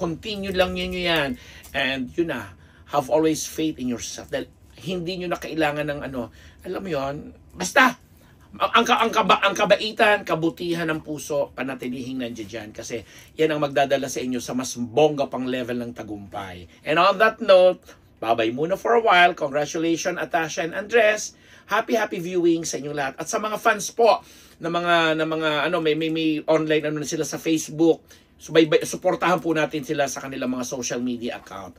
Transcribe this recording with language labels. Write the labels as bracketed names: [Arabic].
[Filipino] Continue lang nyo yan, and yun na, [English] have always faith in yourself, [Filipino] dahil hindi nyo na kailangan ng alam mo yun, basta ang kabaitan, kabutihan ng puso, panatilihing nandiyan dyan, kasi yan ang magdadala sa inyo sa mas bongga pang level ng tagumpay. [English] And on that note, bye-bye muna for a while. Congratulations Atasha and Andres. Happy viewing [Filipino] sa inyong lahat. At sa mga fans po na mga may online na sila sa Facebook, suportahan po natin sila sa kanilang mga social media account.